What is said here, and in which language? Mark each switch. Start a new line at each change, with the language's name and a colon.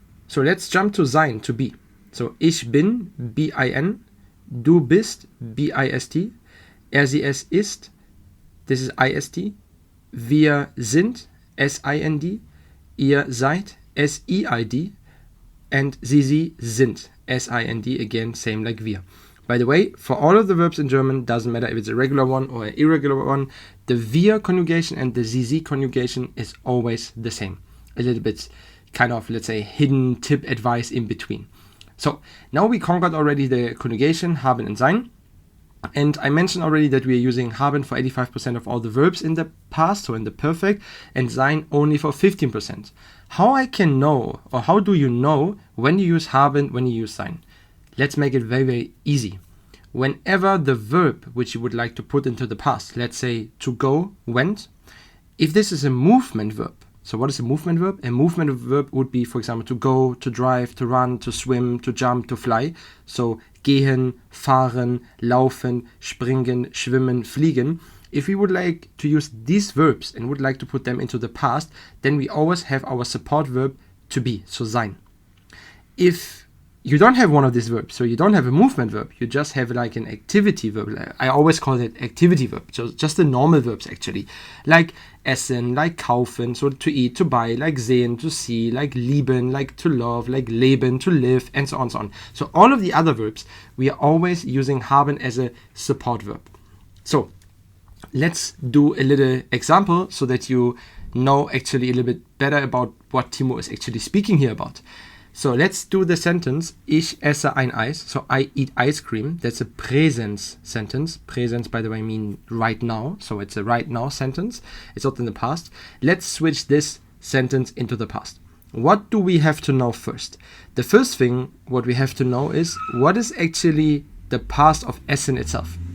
English: So let's jump to sein, to be.
German: So ich bin, B-I-N, du bist, B-I-S-T, sie es ist, this is I-S-T, wir sind, S-I-N-D, ihr seid, S-I-I-D, and sie sind, S-I-N-D, again, same like wir.
English: By the way, for all of the verbs in German, doesn't matter if it's a regular one or an irregular one, the wir conjugation and the sie conjugation is always the same. A little bit kind of, let's say, hidden tip advice in between. So now we conquered already the conjugation, haben and sein. And I mentioned already that we are using haben for 85% of all the verbs in the past, so in the perfect, and sein only for 15%. How I can know, or how do you know when you use haben, when you use sein? Let's make it very, very easy. whenever the verb which you would like to put into the past, let's say to go, went, if this is a movement verb. So what is a movement verb? A movement verb would be, for example, to go, to drive, to run, to swim, to jump, to fly.
German: So gehen, fahren, laufen, springen, schwimmen, fliegen.
English: If we would like to use these verbs and would like to put them into the past, then we always have our support verb to be, so sein. If you don't have one of these verbs, so you don't have a movement verb, you just have like an activity verb. I always call it activity verb, so just the normal verbs actually. Like essen, like kaufen, so to eat, to buy, like sehen, to see, like lieben, like to love, like leben, to live, and so on, so on. So all of the other verbs, we are always using haben as a support verb. So let's do a little example so that you know actually a little bit better about what Timo is actually speaking here about. So let's do the sentence,
German: ich esse ein Eis.
English: So I eat ice cream. That's a Präsens sentence. Präsens, by the way, mean right now. So it's a right now sentence. It's not in the past. Let's switch this sentence into the past. What do we have to know first? The first thing what we have to know is what is actually the past of essen itself.